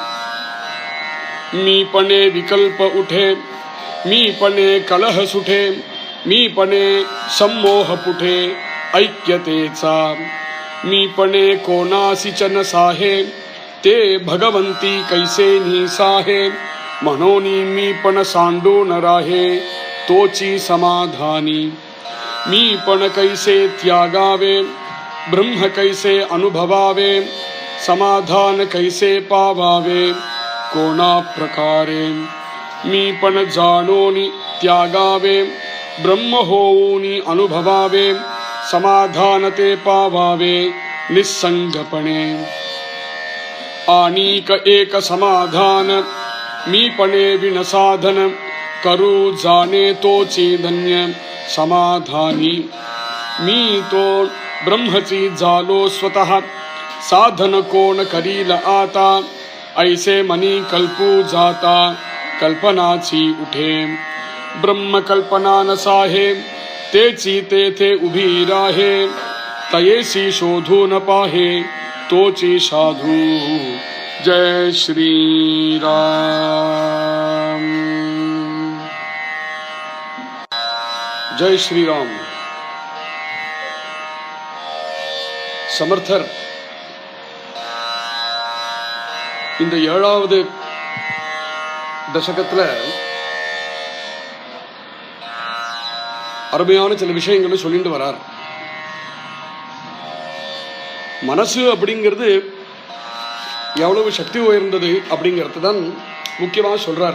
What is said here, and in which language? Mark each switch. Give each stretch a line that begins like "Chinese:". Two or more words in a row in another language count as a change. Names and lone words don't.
Marathi: मी पणे विकल्प उठे, मी पणे कलह सुठे, मी पणे सम्मोह पुठे ऐक्यतेचा, मी पणे कोणासीचन साहे, ते भगवंती कैसे निसाहे, म्हणून मी पण सांडून राहे तोची समाधानी, मी पण कैसे त्यागावे, ब्रह्म कैसे अनुभवावे, समाधान कैसे पावावे कोणा प्रकारे, मी पण जाणोनी त्यागावे, ब्रह्म होऊनी अनुभवावे, समाधान ते पावावे निसंगपणे, आणिक एक समाधान मी पणे विण साधन, करू जाणे तोची धन्य समाधानी, मी तो ब्रह्मची झालो स्वतः, साधन कोण करील आता, ऐसे मनी कल्पू जाता कल्पनाची उठे, ब्रह्म कल्पना नसाहे, तेची तेथे उभी राहे, तयेसी शोधून पाहे तोची साधू। जय श्री राम। जय श्री राम।
Tamil: समर्थर இந்த 7வது தசகத்துல அருமையான சில விஷயங்களை சொல்லிட்டு வரார். மனசு அப்படிங்கிறது எவ்வளவு சக்தி உயர்ந்தது அப்படிங்கிறது தான் முக்கியமாக சொல்றார்.